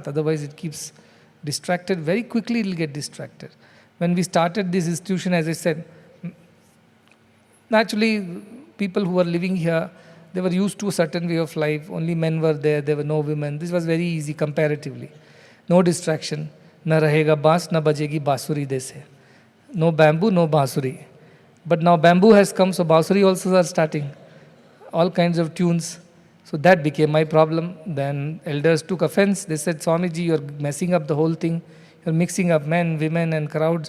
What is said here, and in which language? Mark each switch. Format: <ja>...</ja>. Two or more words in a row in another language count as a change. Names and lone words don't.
<en>Otherwise, it keeps distracted. Very quickly, it will get distracted. When we started this institution, as I said, naturally, people who were living here, they were used to a certain way of life. Only men were there were no women. This was very easy comparatively. No distraction.</en> <hi>न रहेगा बांस, न बजेगी बांसुरी देसे.</hi> <en>No bamboo, no basuri. But now bamboo has come, so basuri also are starting. All kinds of tunes. So that became my problem. Then elders took offense. They said, Swamiji, you're messing up the whole thing. You're mixing up men, women and crowds.</en>